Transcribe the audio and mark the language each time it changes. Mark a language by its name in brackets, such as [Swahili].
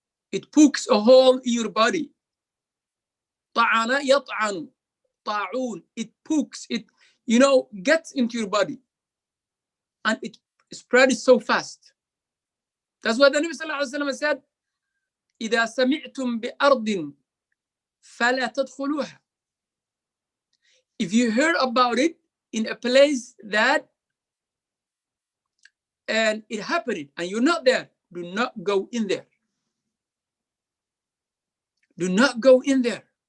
[English] It pokes a hole in your body. Ta'ana yat'anu. Ta'un. It pokes. It, gets into your body. And it spreads so fast. That's what the Nabi sallallahu alaihi wasallam said. [Arabic] إذا سمعتم بأرض فلا تدخلوها. [English] if you heard about it in a place that and it happened and you're not there, do not go in there. Do not go in there.